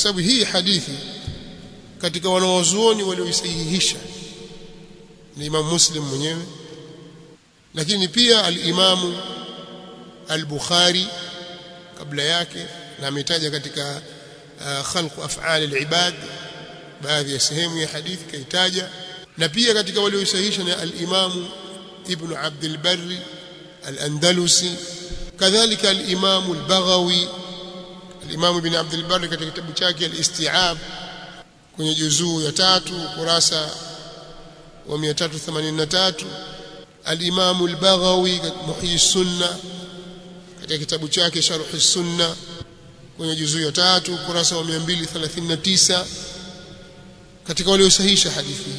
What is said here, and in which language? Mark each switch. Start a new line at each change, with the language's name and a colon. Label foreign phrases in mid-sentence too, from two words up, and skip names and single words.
Swahili: sababu hii hadithi katika wanawazuoni walioisahihisha ni Imam Muslim mwenyewe, lakini pia al-Imam al-Bukhari kabla yake, na ametaja katika khalq af'al al-ibad baadhi ya sehemu ya hadithi kaitaja, na pia katika walioisahihisha na al-Imam Ibn Abd al-Barri al-Andalusi, kadhalika al-Imam al-Baghawi. Al-Imam Ibn Abd al-Barri katika kitabu chake al-Isti'ab kwenye juzuu ya 3 kurasa wa 383, al-Imam al-Baghawi Muhyi Sunna katika kitabu chake Sharh as-Sunna kwenye juzuu ya 3 ukurasa wa 239 katika waliosahihisha hadithi hii.